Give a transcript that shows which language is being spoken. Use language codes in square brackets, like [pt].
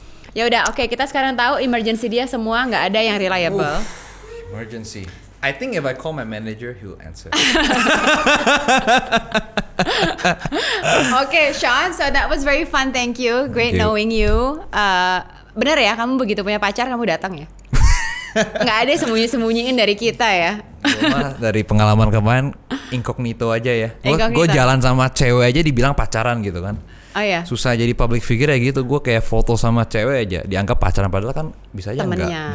[id] Ya udah, oke, kita sekarang tahu emergency dia semua nggak ada yang reliable. [en] Emergency. I think if I call my manager, he'll answer. Okay, Sean, so that was very fun. Thank you. Great knowing you. [id] Bener ya, kamu begitu punya pacar kamu datang ya? Nggak ada sembunyi-sembunyiin dari kita ya? Cuma dari pengalaman kemarin incognito aja ya. Gue jalan sama cewek aja dibilang pacaran gitu kan. Oh iya. Susah jadi public figure ya gitu. Gue kayak foto sama cewek aja dianggap pacaran, padahal kan bisa aja enggak.